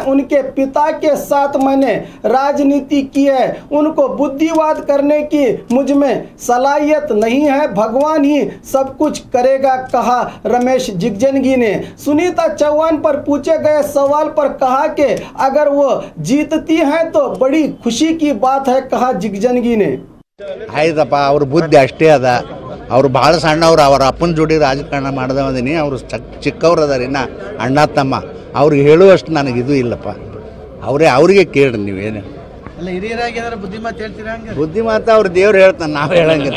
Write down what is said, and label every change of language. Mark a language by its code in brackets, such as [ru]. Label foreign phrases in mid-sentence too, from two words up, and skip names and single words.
[hi] उनके पिता के साथ मैंने राजनीति की है, उनको बुद्धिवाद करने की मुझ में सलाहियत नहीं है, भगवान ही सब कुछ करेगा, कहा रमेश जिगजनगी ने। सुनीता चौहान पर पूछे गए सवाल पर कहा कि अगर वो जीतती हैं तो बड़ी खुशी की बात है, कहा जिगजनगी ने। [kn] ಆಯ್ತಪ್ಪ ಅವ್ರ ಬುದ್ಧಿ ಅಷ್ಟೇ ಅದ. ಅವ್ರು ಭಾಳ ಸಣ್ಣವ್ರು, ಅವ್ರ ಅಪ್ಪನ ಜೋಡಿ ರಾಜಕಾರಣ ಮಾಡ್ದವದೀನಿ. ಅವರು ಚಿಕ್ಕವ್ರು ಅದಾರ, ಇನ್ನು ಅಣ್ಣ ತಮ್ಮ. ಅವ್ರಿಗೆ ಹೇಳುವಷ್ಟು ನನಗಿದು ಇಲ್ಲಪ್ಪ. ಅವ್ರಿಗೆ ಕೇಳ್ರಿ ನೀವೇನು. ಅಲ್ಲ, ಹಿರಿಯರಾಗಿ ಏನಾರ ಬುದ್ಧಿಮಾತು ಹೇಳ್ತೀರಾ? ಹಂಗೆ ಬುದ್ಧಿಮಾತು ಅವ್ರು ದೇವ್ರು ಹೇಳ್ತಾನೆ, ನಾವು ಹೇಳಂಗಿಲ್ಲ.